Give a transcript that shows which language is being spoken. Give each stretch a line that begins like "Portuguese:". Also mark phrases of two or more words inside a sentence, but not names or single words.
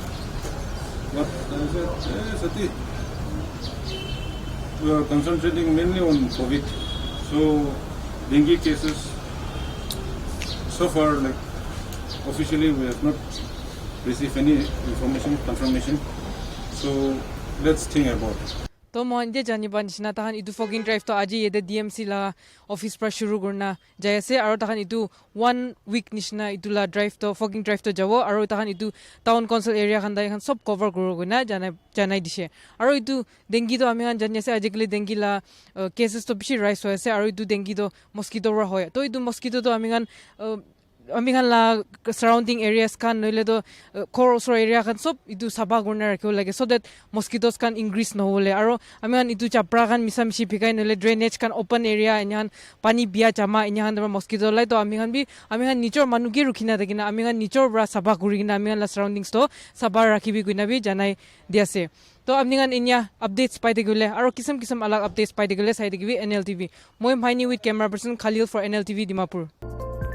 English: But I said, hey, Sati, we are concentrating mainly on COVID. So dengue cases, so far, like officially we have not received any confirmation. So let's think about it.
Naga Pidgin: तो मोहनजे जानिबा निसिना ताहान इदु
English: fogging drive
Naga Pidgin: तो आज ये डीएमसी ला ऑफिस पर शुरू करना जैसे और ताहान इदु 1 वीक निसिना इदुला ड्राइव तो
English: fogging drive
Naga Pidgin: तो जावो और ताहान इदु
English: town council area
Naga Pidgin: खान दाइ खान सब कवर करो गना जानाइ दिसे और इदु डेंगी तो आमी खान जानिसे आजिकली डेंगी ला केसेस तो बिसि राइज होयसे और इदु डेंगी तो मस्किटो रा होय तो इदु मस्किटो तो आमी खान ला
English: surrounding areas
Naga Pidgin: खान नइले तो कोरसो एरिया खान सब इदु साबा गुना रखियो लागे
English: so that mosquitoes
Naga Pidgin: खान इंक्रीज न होले आरो आमी खान इदु चाप्रा खान मिसामिसि फिकाइ नइले ड्रेनेज खान
English: open area
Naga Pidgin: इनहान पानी बिया जमा इनहान मस्किटो लाई तो आमी खान निचर मानुगे रुखिना देखिना आमी खान निचर ब्रा साबा गुरिना आमी खान ला सराउंडिंग्स तो साबा राखिबि गुना बि जानाइ दियासे तो आमी खान इन्या अपडेट्स पाइते गले आरो किसम अलग अपडेट्स पाइते गले साइड गिबि एनएलटीवी मोय माइनी
English: with camera person Khalil for NLTV Dimapur